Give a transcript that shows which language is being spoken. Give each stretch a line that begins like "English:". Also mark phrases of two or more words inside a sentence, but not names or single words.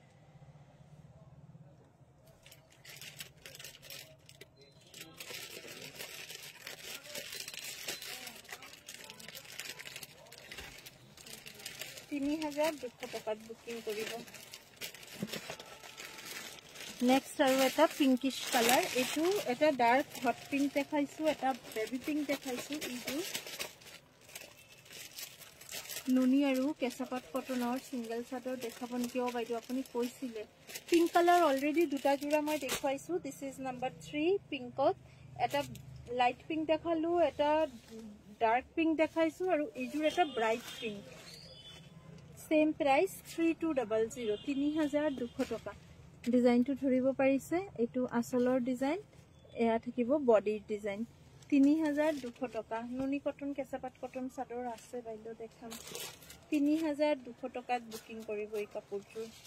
Assamese: $3200 বুকিং কৰিব নেক্সট আৰু এটা
English: pinkish colour
Assamese: এটো এটা
English: dark hot pink
Assamese: দেখাইছো এটা
English: baby pink
Assamese: দেখাইছো ইটো নুনি আৰু কেঁচাপাত কটনৰ সিঙ্গেল চাদৰ দেখাব নিকিও বাইদেউ আপুনি কৈছিলে
English: pink colour
Assamese: অলৰেডি দুটা জোৰা মই দেখাইছো
English: this is number 3
Assamese: পিঙ্কত এটা
English: light pink
Assamese: দেখালো এটা
English: dark pink
Assamese: দেখাইছো আৰু ইজুৰ এটা
English: bright pink same price
Assamese: 3200 3200 টকা ডিজাইনটো ধৰিব পাৰিছে এটো আসলৰ ডিজাইন এয়া থাকিব বডিৰ ডিজাইন 3200 টকা নুনি কটন কেঁচাপাত কটন চাদৰ আছে বাইদেউ দেখাম 3200 টকাত বুকিং কৰিব এই কাপোৰটো